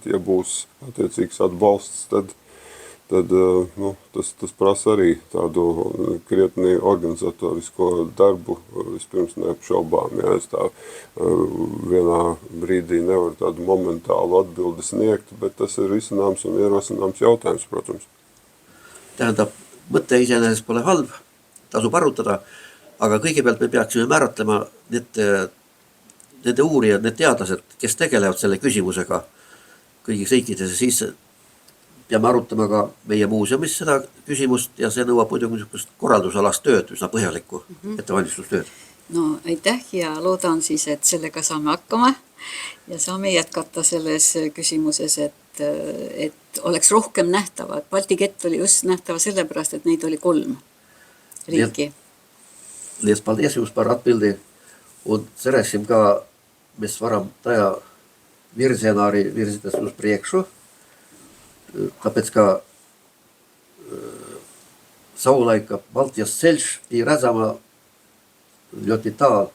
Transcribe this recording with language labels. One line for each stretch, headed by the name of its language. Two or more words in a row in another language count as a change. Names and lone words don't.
Latvian: Ja būs attiecīgs atbalsts, tad nu, tas prasa arī tādu krietni organizatorisko darbu, vispirms neapšaubām. Ja es tā vienā brīdī nevaru tādu momentālu atbildi sniegt, bet tas ir risināms un ierosināms jautājums, protams.
Estonian: Tähendab, mõte iseenesest pole halb, tasub arutada, aga kõigepealt me peaksime määratlema nende uurijad, need teadlased, kes tegelevad selle küsimusega kõigis riikides ja siis peame arutama ka meie muuseumis seda küsimust ja see nõuab muidugi niisugust korraldusalast tööd, üsna põhjalikku ettevalmistustööd. No aitäh ja loodan siis, et sellega saame hakkama ja saame jätkata selles küsimuses, et oleks rohkem nähtavad. Balti kett oli just nähtava sellepärast, et neid oli 3 riiki.
Latvian: Lies paldies jums par atbildi un cerēsim, ka mēs varam tajā virzienā arī virzīties uz priekšu, tāpēc, ka savulaika Baltijas ceļš bija redzama ļoti tālu.